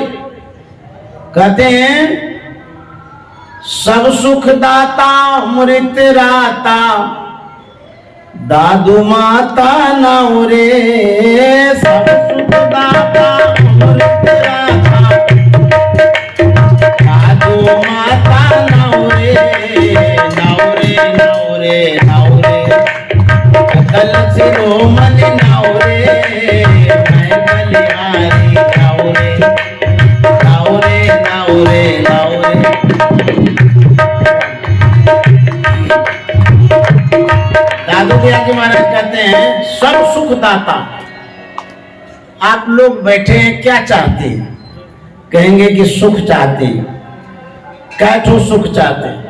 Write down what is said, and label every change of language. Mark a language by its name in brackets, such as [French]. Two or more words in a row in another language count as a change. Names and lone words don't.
[Hindi] कहते हैं सब सुख दाता अमृत राता, दादू माता नाव रे। सब सुख दाता अमृत राता, दादू माता नाव रे, नाव रे नाव रे नाव रे सकल शिरोमणि नाव रे, मैं बलिहारी नाव रे, नाव रे नाव रे नाव रे। दादू दयाल जी महाराज कहते हैं सब सुख दाता। आप लोग बैठे हैं, क्या चाहते हैं? कहेंगे कि सुख चाहते हैं। कैठो सुख चाहते हैं?